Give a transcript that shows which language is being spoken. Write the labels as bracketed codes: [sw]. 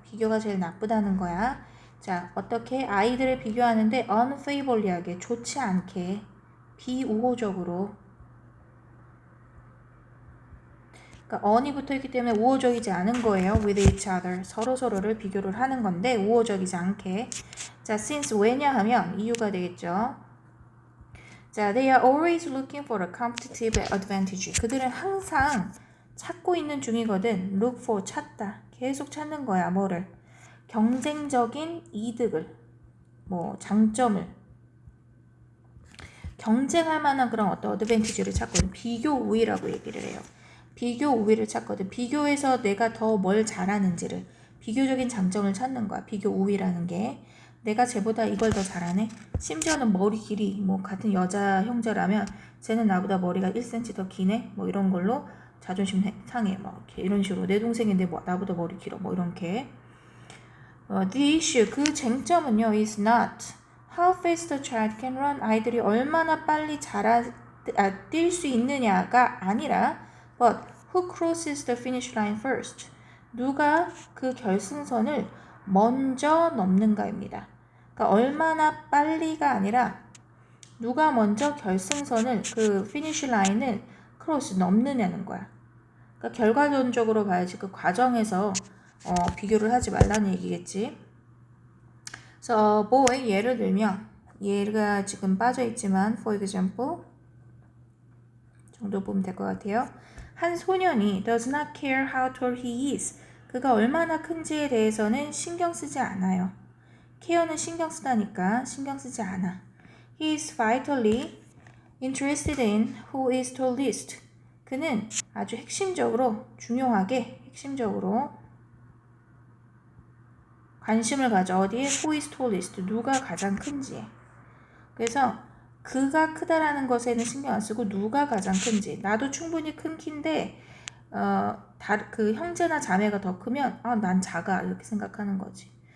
[ko] 비교가 제일 나쁘다는 거야. 자, 어떻게 아이들을 비교하는데 unfavorably하게, 좋지 않게, 비우호적으로. 그러니까 on이 붙어있기 때문에 우호적이지 않은 거예요. [en] with each other, [ko] 서로서로를 비교를 하는 건데 우호적이지 않게. 자, since 왜냐하면 이유가 되겠죠. [en] 자, they are always looking for a competitive advantage. [ko] 그들은 항상 찾고 있는 중이거든. look for, 찾다. 계속 찾는 거야. 뭐를? 경쟁적인 이득을, 뭐 장점을, 경쟁할 만한 그런 어떤 어드밴티지를 찾거든. 비교 우위라고 얘기를 해요. 비교 우위를 찾거든. 비교해서 내가 더 뭘 잘하는지를, 비교적인 장점을 찾는 거야. 비교 우위라는 게. 내가 쟤보다 이걸 더 잘하네. 심지어는 머리 길이, 뭐 같은 여자 형제라면 쟤는 나보다 머리가 1cm 더 기네. 뭐 이런 걸로 자존심 상해. 뭐 이렇게 이런 식으로 내 동생인데 뭐 나보다 머리 길어. 뭐 이렇게. [en] The issue, [ko] 그 쟁점은요, [en] is not how fast a child can run. [ko] 아이들이 얼마나 빨리 뛸 수 있느냐가 아니라 [en] but who crosses the finish line first. [ko] 누가 그 결승선을 먼저 넘는가입니다. 그러니까 얼마나 빨리가 아니라 누가 먼저 결승선을, 그 피니쉬 라인을 크로스 넘느냐는 거야. 그러니까 결과론적으로 봐야지 그 과정에서 비교를 하지 말라는 얘기겠지. 그래서 boy, 예를 들면 얘가 지금 빠져있지만 [en] for example [ko] 정도 보면 될 것 같아요. 한 소년이 [en] does not care how tall he is. [ko] 그가 얼마나 큰지에 대해서는 신경 쓰지 않아요. care는 신경 쓰다니까 신경 쓰지 않아. [en] He is vitally interested in who is tallest. [ko] 그는 아주 핵심적으로, 중요하게, 핵심적으로 관심을 가져. 어디에? [en] Who is tallest. [ko] 누가 가장 큰지에. 그래서 그가 크다라는 것에는 신경 안 쓰고 누가 가장 큰지. 나도 충분히 큰 키인데 그 형제나 자매가 더 크면 난 작아 이렇게 생각하는 거지.